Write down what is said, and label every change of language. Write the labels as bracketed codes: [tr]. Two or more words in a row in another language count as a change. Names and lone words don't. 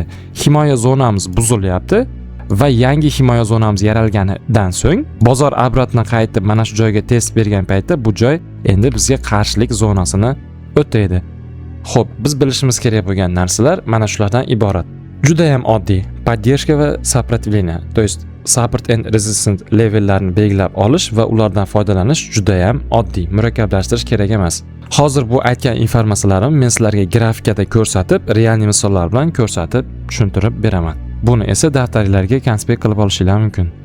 [uz] Himoya zonamiz buzilyapti va yangi himoya zonamiz yaralganidan so'ng bozor obratni qaytib mana shu joyga test bergan paytda bu joy endi bizga qarshilik zonasini o'taydi. Xo'p, biz bilishimiz kerak bo'lgan narsalar mana shulardan iborat. Juda ham oddiy. Поддержка va сопротивление, [ru] то есть [en] support and resistance levellarni [uz] belgilab olish va ulardan foydalanish juda ham oddiy. Murakkablashtirish kerak emas. Hozir bu aytgan informatsiyalarimni men sizlarga grafikada ko'rsatib, real misollar bilan ko'rsatib tushuntirib beraman. Buni esa daftaringizga konspekt qilib olishingiz mumkin.